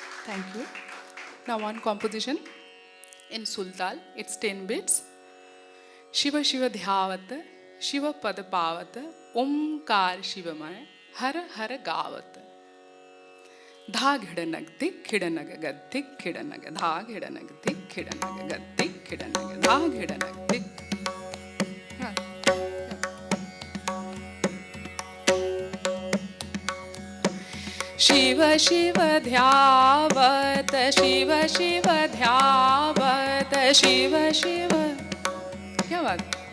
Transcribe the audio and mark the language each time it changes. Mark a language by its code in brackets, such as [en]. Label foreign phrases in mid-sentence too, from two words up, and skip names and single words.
[en] Thank you. Now one composition in Sultal. It's 10 beats. [hi] शिव शिव ध्यावत, शिव पद पावत, ओंकार शिवमय, हर हर गावत. Dha Khidanag Dik Khidanag Gadik Khidanag Dha Khidanag Dik Khidanag Gadik Khidanag Dha Khidanag Dik. शिव शिव ध्यावत शिव शिव ध्यावत शिव शिव क्या बात